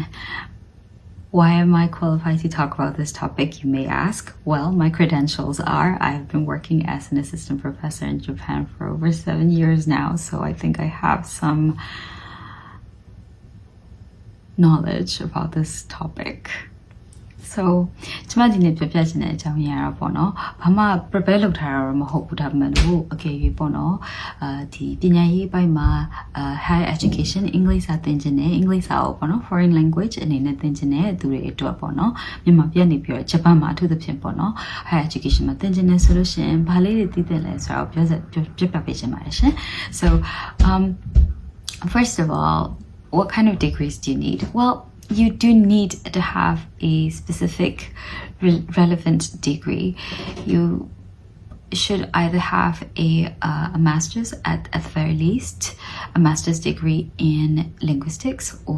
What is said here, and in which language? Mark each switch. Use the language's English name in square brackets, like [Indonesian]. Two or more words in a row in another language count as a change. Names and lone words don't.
[English] Why am I qualified to talk about this topic, you may ask? Well, my credentials are I've been working as an assistant professor in Japan for over 7 years now, so I think I have some knowledge about this topic. [Burmese] So ကျွန်မဒီနေ့ပြပြချင်တဲ့အကြောင်းအရာပေါ့နော်ဘာမှ prepare လုပ်ထားတာတော့မဟုတ်ဘူးဒါပေမဲ့လို့အကယ်၍ပေါ့နော်ဒီပညာရေးအပိုင်းမှာ [English] higher education [Burmese] English စာသင်ချင်တယ် English စာကိုပေါ့နော် [English] foreign language [Burmese] အနေနဲ့သင်ချင်တဲ့သူတွေအတွက်ပေါ့နော်မြန်မာပြည်နေပြီးတော့ဂျပန်မှာအထူးသဖြင့်ပေါ့နော် [English] higher education [Burmese] မှာသင်ချင်တယ်ဆိုလို့ရှိရင်ဘာလေးတွေသိသင့်လဲဆိုတော့ပြပြပေးချင်ပါတယ်ရှင် [English] so first of all what kind of degrees do you need? Well, you do need to have a specific relevant degree. You should either have a master's at the very least, a master's degree in linguistics or